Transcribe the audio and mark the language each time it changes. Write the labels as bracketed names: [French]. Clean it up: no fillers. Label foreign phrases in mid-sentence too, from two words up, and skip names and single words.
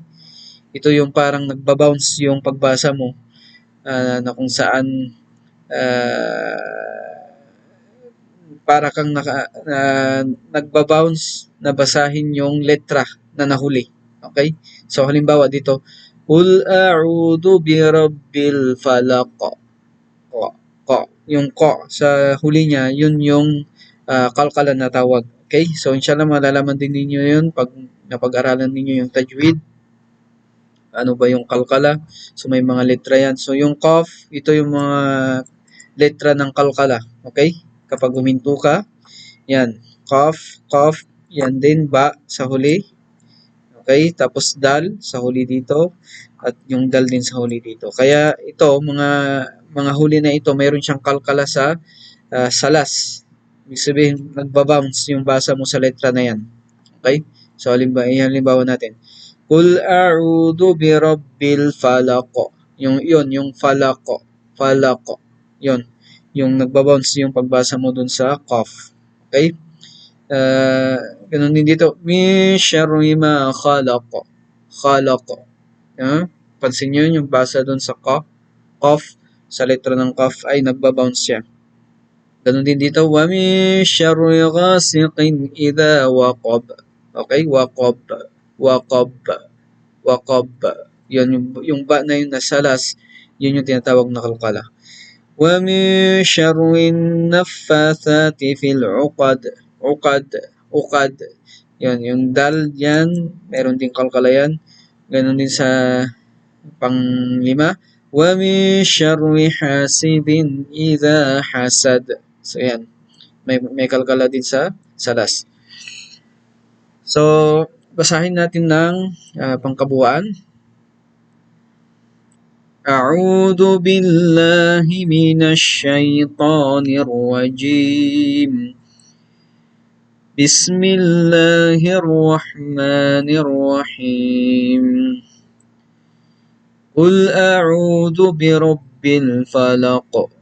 [Filipino] Ito yung parang nagbabounce yung pagbasa mo na kung saan para kang nagbabounce na basahin yung letra na nahuli. Okay? So, halimbawa dito, [Arabic] قل أعوذ برب الفلق. [Filipino] Yung ko sa huli niya, yun yung kalkala na tawag. Okay? So, inshallah malalaman din ninyo yun pag napag-aralan ninyo yung tajwid. Ano ba yung kalkala? So, may mga letra yan. So, yung qaf, ito yung mga letra ng kalkala. Okay? Kapag huminto ka, yan. Qaf, yan din, ba sa huli. Okay? Tapos dal sa huli dito. At yung dal din sa huli dito. Kaya ito, mga huli na ito, mayroon siyang kalkala sa salas. Ibig sabihin, nagbabounce yung basa mo sa letra na yan. Okay? So, halimbawa natin. [Arabic] قل أعوذ برب الفلق. [Filipino] Yung falaq. Falaq. Yun. Yung nagbabounce yung pagbasa mo dun sa qaf. Okay? Ganun din dito. [Arabic] من شر ما خلق خلق. [Filipino] Pansin nyo yung basa dun sa qaf. Sa letra ng qaf ay nagbabounce siya. Ganun din dito, [Arabic] ومن شر غاسق إذا وقب. Okay, وقب وقب وقب. [Filipino] Yun, yung ba na yun na salas, yun yung tinatawag na kalkala. [Arabic] ومن شر النفاثات في العقد. عقد عقد. [Filipino] Yan, yung dal yan, meron din kalkala yan. Ganun din sa panglima. [Arabic] ومن شر حاسد إذا حسد. [Filipino] So, yan. May kalkala din sa salas. So, basahin natin ng pangkabuuan. [Arabic] أعوذ بالله من الشيطان الرجيم. بسم الله الرحمن الرحيم. قل أعوذ برب الفلق.